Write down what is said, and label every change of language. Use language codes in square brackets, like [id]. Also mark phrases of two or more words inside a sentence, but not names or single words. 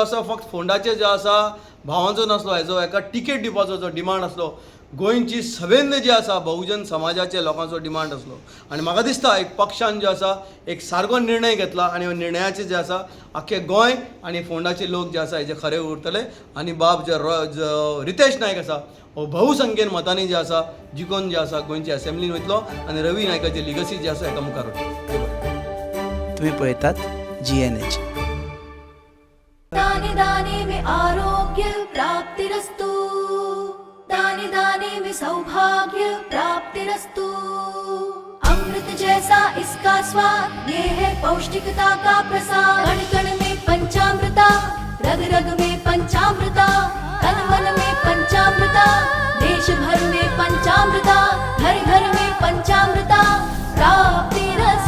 [kok] आसा फक्त फोंडाचे जो आसा भावांचो नासलो हेजो एका टिकेट दिवपाचो जो डिमांड आसलो गोंयची सभेंद जी आसा बहुजन समाजाच्या लोकांचो डिमांड आसलो आनी म्हाका दिसता एक पक्षान जो आसा एक सारको निर्णय घेतला आनी हो निर्णयाचे जे आसा आख्खे गोंय आनी फोंडाचे लोक जे आसा हेजे खरे उरतले आनी बाब जो रितेश नायक आसा हो बहुसंख्येन मतांनी जे आसा जिखून जे आसा गोंयच्या असेंब्लीन वयतलो आनी रवी नायकाची लिगसी जी आसा हेका मुखार व्हरतलो. तुम्ही पळयतात GNH. [hi] दाने दाने में [sa] आरोग्य प्राप्तिरस्तु, [hi] दाने दाने में [sa] सौभाग्य प्राप्तिरस्तु. [hi] अमृत जैसा इसका स्वाद, ये है पौष्टिकता का प्रसाद. कण कण में पंचामृता, रग रग में पंचामृता, तन मन में पंचामृता, देश भर में पंचामृता, घर घर में पंचामृता प्राप्तिरस्तु.